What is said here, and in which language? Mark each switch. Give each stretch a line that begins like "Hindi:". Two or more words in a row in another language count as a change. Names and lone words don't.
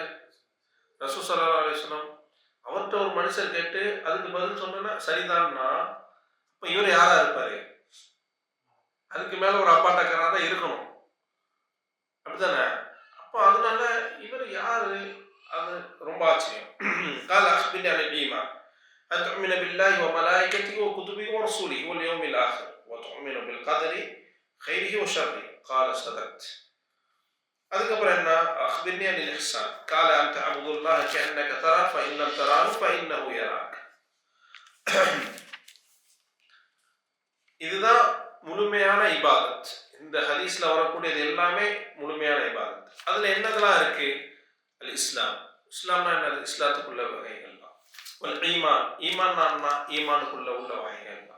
Arabic: رسول صلى الله عليه وسلم.
Tamil: அவர்கிட்ட ஒரு மனுஷர் கேட்டு அதுக்கு பதில் சொன்னா சரிதான்னா, அப்ப இவர் யாரா இருப்பாரு? அதுக்கு மேல ஒரு அப்பாட்டக்காரா தான் இருக்கணும், அப்படித்தானே? அப்போ அதனால இவர் யாரு? அது ரொம்ப ஆச்சரியம்.
Arabic: قال أخبرني عن الإيمان أن تؤمن بالله وملائكته وكتبه ورسوله واليوم الآخر وتؤمن بالقدر خيره وشره. قال صدقت.
Tamil: அதுக்கப்புறம் என்ன?
Arabic: أخبرني عن الإحسان قال أن تعبد الله كأنك تراه فإن لم تراه فإنه يراك.
Tamil: இதுதான் முழுமையான இபாதத். இந்த ஹதீஸ்ல வரக்கூடியது எல்லாமே முழுமையான இபாதத். அதுல என்னதெல்லாம் இருக்கு?
Arabic: الإسلام,
Tamil: இஸ்லாம்னா என்னது? இஸ்லாத்துக்குள்ள வகைகள் தான்.
Arabic: والإيمان,
Tamil: ஈமான்னா ஈமானுக்குள்ள உள்ள வகைகள் தான்.